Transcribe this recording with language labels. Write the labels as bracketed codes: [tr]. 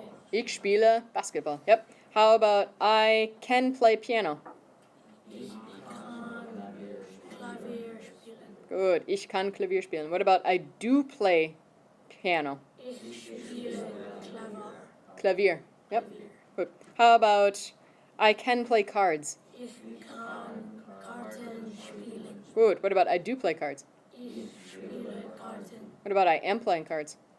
[de] Ich spiele Basketball. [en] Yep. How about I can play piano? [de] Ich kann Klavier spielen. [en] Good. [de] Ich kann Klavier spielen. [en] What about I do play piano? [de] Ich spiele Klavier. [en] Klavier. Yep. Good. How about I can play cards? [de] Ich kann Karten spielen. [en] Good. What about I do play cards? [de] Ich spiele Karten. [en] What about I am playing cards?